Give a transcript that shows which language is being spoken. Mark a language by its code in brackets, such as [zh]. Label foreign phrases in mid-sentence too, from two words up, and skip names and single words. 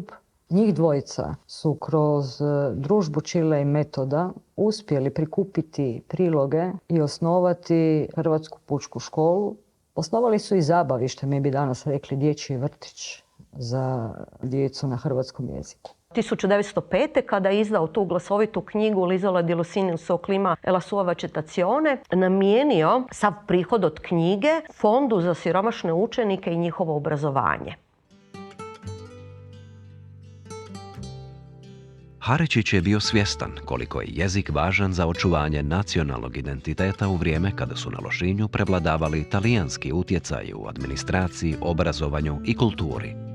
[hr] Njih dvojica su kroz družbu Čile i Metoda uspjeli prikupiti priloge i osnovati Hrvatsku pučku školu. Osnovali su i zabavište, mi bi danas rekli dječji vrtić za djecu na hrvatskom jeziku. 1905. kada je izdao tu glasovitu knjigu L'isola di Lusignan su clima e la sua vegetazione, namijenio sav prihod od knjige fondu za siromašne učenike i njihovo obrazovanje. Harečić je bio svjestan koliko je jezik važan za očuvanje nacionalnog identiteta u vrijeme kada su na Lošinju prevladavali talijanski utjecaji u administraciji, obrazovanju i kulturi.